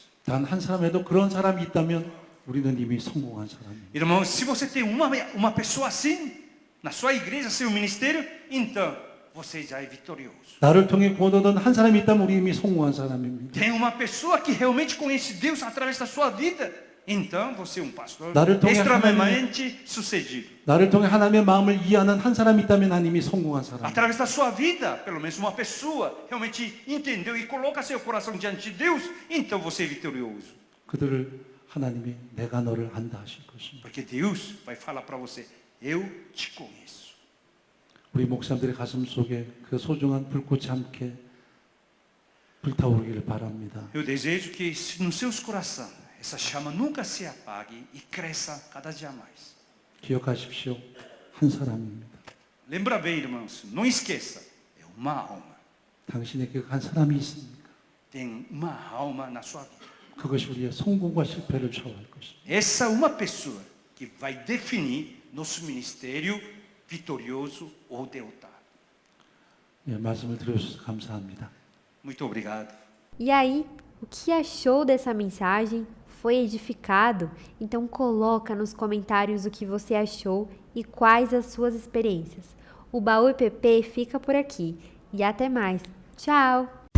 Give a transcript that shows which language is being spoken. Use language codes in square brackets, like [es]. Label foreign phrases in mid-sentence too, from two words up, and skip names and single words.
[ko] 단 한 사람에도 그런 사람이 있다면 우리는 이미 성공한 사람입니다. [pt] Irmãos, se você tem uma pessoa assim na sua igreja, seu ministério, então você já é vitorioso. [ko] 나를 통해 구원 얻은 한 사람이 있다면 우리 이미 성공한 사람입니다. [pt] Tem uma pessoa que realmente conhece Deus através da sua vida, então você é um pastor [ko] 나를 통해 [pt] extremamente sucedido. [ko] 나를 통해 하나님의 마음을 이해하는 한 사람이 있다면 난 이미 성공한 사람. [pt] Através da sua vida, pelo menos uma pessoa realmente entendeu e coloca seu coração diante de Deus, então você é vitorioso. [ko] 그들을 하나님이 내가 너를 안다 하실 것입니다. [pt] Porque Deus vai falar para você, eu te conheço. [ko] 우리 목사님들의 가슴 속에 그 소중한 불꽃이 함께 불타오르기를 바랍니다. [pt] Eu desejo que nos seus corações essa chama nunca se apague e cresça cada dia mais. [ko] 기억하십시오. 한 사람입니다. [pt] Lembra bem, irmãos, não esqueça, é uma alma. [ko] 당신에게 한 사람이 있습니까? [pt] Tem uma alma na sua vida. [ko] 그것이 우리의 성공과 실패를 좌우할 것입니다. [pt] Essa é uma pessoa que vai definir nosso ministério vitorioso ou derrotado. [ko] 예, 말씀을 들어주셔서 감사합니다. [pt] Muito obrigado. E aí, o que achou dessa mensagem? Foi edificado? Então coloca nos comentários o que você achou e quais as suas experiências. O Baú IPP fica por aqui e até mais. Tchau!